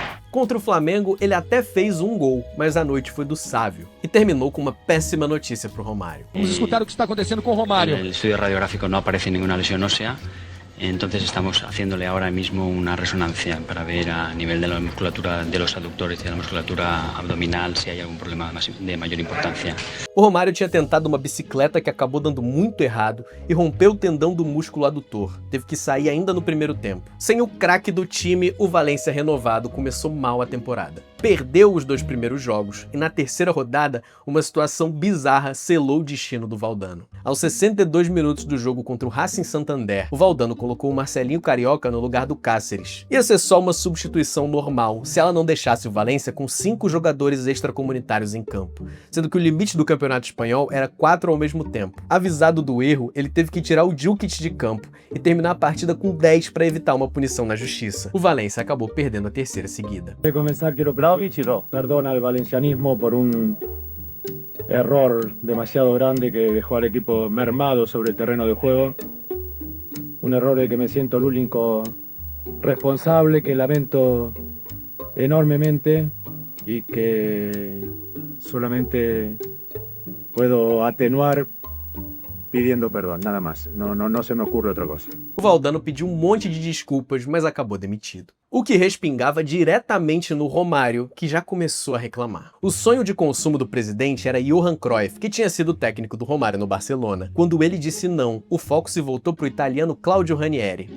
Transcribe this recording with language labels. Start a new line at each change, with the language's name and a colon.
Portuguese: Contra o Flamengo, ele até fez um gol, mas a noite foi do Sávio. E terminou com uma péssima notícia pro Romário. Vamos escutar o que está acontecendo com o Romário.
Spanish: En el estudio radiográfico no aparece ninguna lesión ósea. Entonces estamos haciéndole ahora mismo una resonancia para ver a nivel de la musculatura de los aductores y de la musculatura abdominal si hay algún problema de mayor importancia.
Portuguese: O Romário tinha tentado uma bicicleta que acabou dando muito errado e rompeu o tendão do músculo adutor. Teve que sair ainda no primeiro tempo. Sem o craque do time, o Valência renovado começou mal a temporada. Perdeu os 2 primeiros jogos e na terceira rodada, uma situação bizarra selou o destino do Valdano. Aos 62 minutos do jogo contra o Racing Santander, o Valdano colocou o Marcelinho Carioca no lugar do Cáceres. Ia ser só uma substituição normal, se ela não deixasse o Valência com 5 jogadores extracomunitários em campo, sendo que o limite do campeonato espanhol era 4 ao mesmo tempo. Avisado do erro, ele teve que tirar o Djukic de campo e terminar a partida com 10 para evitar uma punição na justiça. O Valência acabou perdendo a terceira seguida.
Spanish: De comenzar, quiero Vlahovic y perdona al valencianismo por un error demasiado grande que dejó al equipo mermado sobre el terreno de juego. Un error de que me siento el único responsable, que lamento enormemente y que solamente puedo atenuar pidiendo perdón, nada más. No se me ocurre otra cosa.
Portuguese: O Valdano pediu um monte de desculpas, mas acabou demitido. O que respingava diretamente no Romário, que já começou a reclamar. O sonho de consumo do presidente era Johan Cruyff, que tinha sido técnico do Romário no Barcelona. Quando ele disse não, o foco se voltou para o italiano Claudio Ranieri.